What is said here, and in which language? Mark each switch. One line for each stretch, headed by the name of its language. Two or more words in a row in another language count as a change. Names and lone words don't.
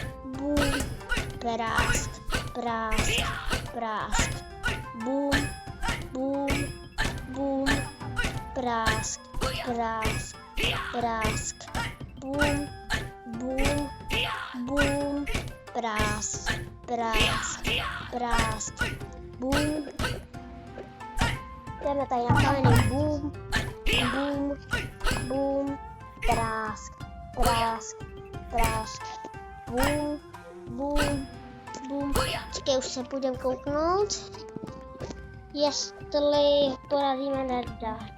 Czech: Prask, boom, boom, prask, boom, boom, prask, boom. Jdeme tady na kamenný boom, prask, boom. Čekaj, už se půjdem kouknout, jestli porazíme nerda.